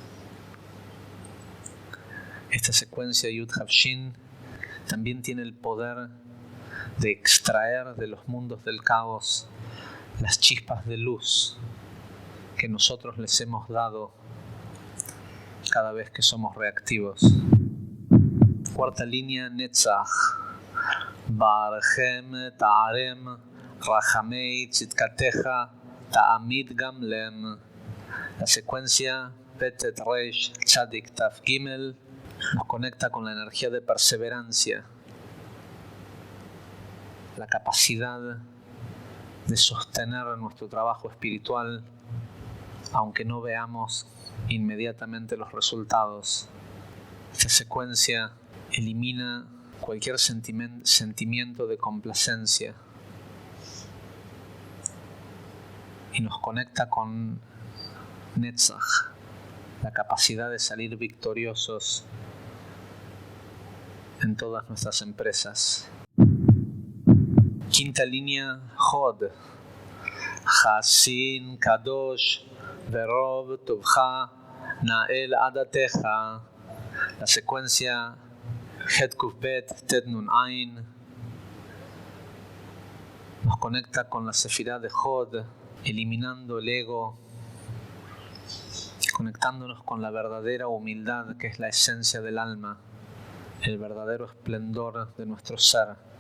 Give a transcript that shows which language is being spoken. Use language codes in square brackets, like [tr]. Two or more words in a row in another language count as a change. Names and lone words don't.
[es] Esta secuencia Yud Hav Shin también tiene el poder de extraer de los mundos del caos las chispas de luz que nosotros les hemos dado cada vez que somos reactivos. Cuarta línea, Netzach. [he] ברכם טהרם רחמי צדקתך תמיד גמלם. [es] La secuencia Petet Reish Tzadik Taf Gimel nos conecta con la energía de perseverancia, la capacidad de sostener nuestro trabajo espiritual aunque no veamos inmediatamente los resultados. Esta secuencia elimina cualquier sentimiento de complacencia y nos conecta con Netzach, la capacidad de salir victoriosos en todas nuestras empresas. Quinta línea, Hod. [he] חסין קדוש ברוב טובך נהל עדתך. [es] La secuencia Het Kuf Bet Tet Nun Ain nos conecta con la sefirá de Hod, eliminando el ego, conectándonos con la verdadera humildad que es la esencia del alma, el verdadero esplendor de nuestro ser.